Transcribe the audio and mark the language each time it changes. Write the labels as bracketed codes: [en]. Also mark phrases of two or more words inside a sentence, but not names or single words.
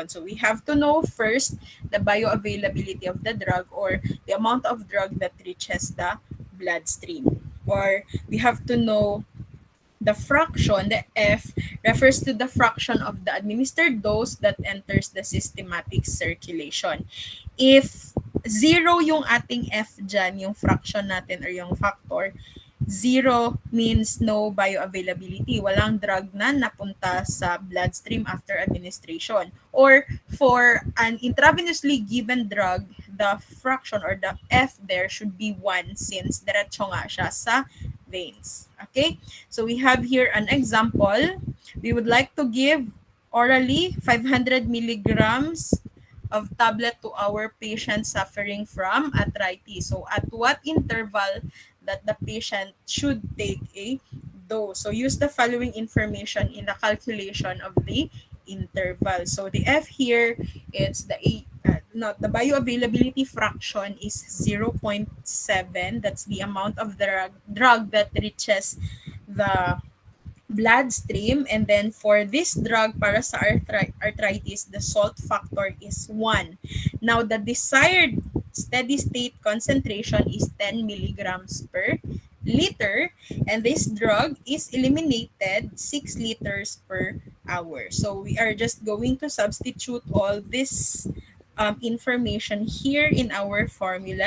[en] So we have to know first the bioavailability of the drug or the amount of drug that reaches the bloodstream. Or we have to know the fraction, the F, refers to the fraction of the administered dose that enters the systematic circulation. If 0 [tl] yung ating [en] F [tl] dyan, yung [en] fraction natin or yung factor, 0 means no bioavailability. [tl] Walang drug na napunta sa bloodstream [en] after administration. Or for an intravenously given drug, the fraction or the F there should be 1 since [tl] diretso nga siya sa [en] veins. Okay? So we have here an example. We would like to give orally 500 milligrams of tablet to our patient suffering from arthritis. So at what interval that the patient should take a dose? So use the following information in the calculation of the interval. So the F here, it's the bioavailability fraction is 0.7. That's the amount of the drug that reaches the bloodstream. And then for this drug [tl] para sa [en] arthritis, the salt factor is 1. Now the desired steady state concentration is 10 milligrams per liter, and this drug is eliminated 6 liters per hour. So we are just going to substitute all this information here in our formula.